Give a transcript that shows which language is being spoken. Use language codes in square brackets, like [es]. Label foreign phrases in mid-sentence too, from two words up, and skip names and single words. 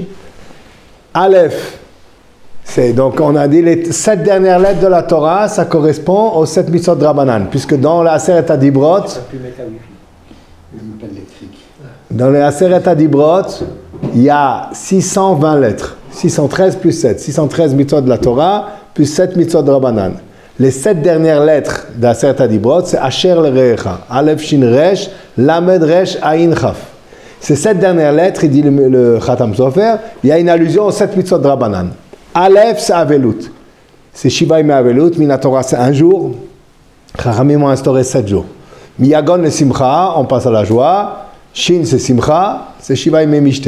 [fr] Aleph, c'est donc on a dit les 7 dernières lettres de la Torah, ça correspond aux 7 mitzvot de Rabbanan, puisque dans la [he] עשרת הדברות, [fr] dans la [he] עשרת הדברות, [fr] il y a 620 lettres, 613 plus 7, 613 mitzvot de la Torah plus 7 mitzvot de Rabbanan. Les 7 dernières lettres d' [he] עשרת הדברות, [fr] c'est [he] אשר לרעך, אלף שין ריש, למד ריש עין כף. [fr] Ces 7 dernières lettres, il dit le Khatam Sofer, il y a une allusion aux 7 mitzvot de Rabbanan. Aleph, c'est Avelut. C'est [he] שבעה ימי אבלות, [fr] Minatora, c'est 1 jour. Chachamim ont instauré 7 jours. Miyagon, le Simcha, on passe à la joie. Shin, c'est Simcha, c'est [he] שבעה ימי משתה.